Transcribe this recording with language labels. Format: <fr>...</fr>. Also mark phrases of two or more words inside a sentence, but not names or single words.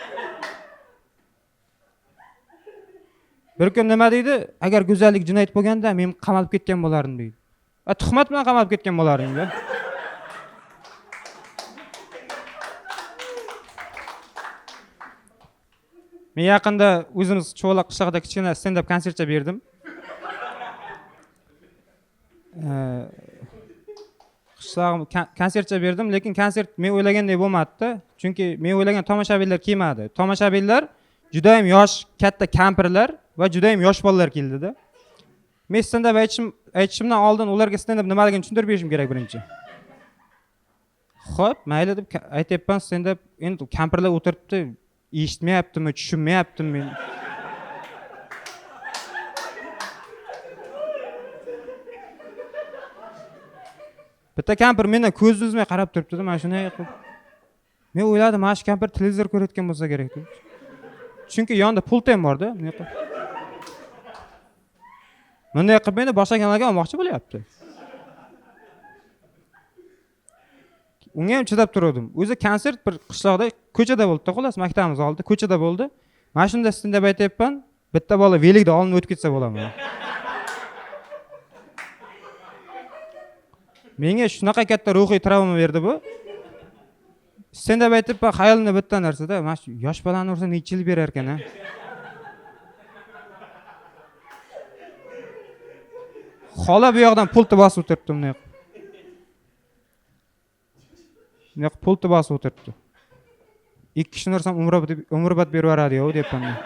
<uz>Bir kun nima deydi? Agar go'zallik jinoyat bo'lganda men qamalib ketgan bo'lardim deydi. Tuhmat bilan qamalib ketgan bo'lardim-da. Men yaqinda o'zimiz Cho'loq qishlog'ida kichkina stand-up konsertcha berdim. Qishlog'im konsertcha berdim, lekin konsert men o'ylagandek bo'lmadi-da. Chunki men o'ylagan tomoshabinlar kelmadi. Tomoshabinlar juda ham yosh, katta kampirlar va juda ham yosh bolalar keldi-da. Men stand-up aytishimdan oldin ularga stand-up nimaligini tushuntirib berishim kerak birinchi. Xo'p, mayli deb aytayapman, stand-up endi kampirlar o'tiribdi. Eshitmayaptimi, tushunmayaptimi men. Bitta kampir mendan ko'z uzmay qarab turibdi-da, mana shunday qilib. Men o'yladim, mana shu kampir televizor ko'rayotgan bo'lsa kerak deb. Chunki yonida pult ham bor-da, bunday qilib. Bunday qilib meni boshqa kanalga olmoqchi bo'lyapti. Unga ham chidab turdim. O'zi konsert bir qishloqda ko'chada bo'ldi, xolos maktabimiz oldida ko'chada bo'ldi. Mana shunda stand-up aytayapman, bitta bola velikda olinib o'tib ketsa bo'laman. Menga shunaqa katta ruhiy travma berdi bu. Stand-up aytayapman, xayolimda bitta narsada, mana shu yosh bolani ursa necha yil berar ekan-a? Xola bu yoqdan pultni bosib o'tiribdi bunday. Naq pultni bosib o'tiribdi. Ikki kishini ursam umrbod berib yuboradi-yu deyapman.</uz>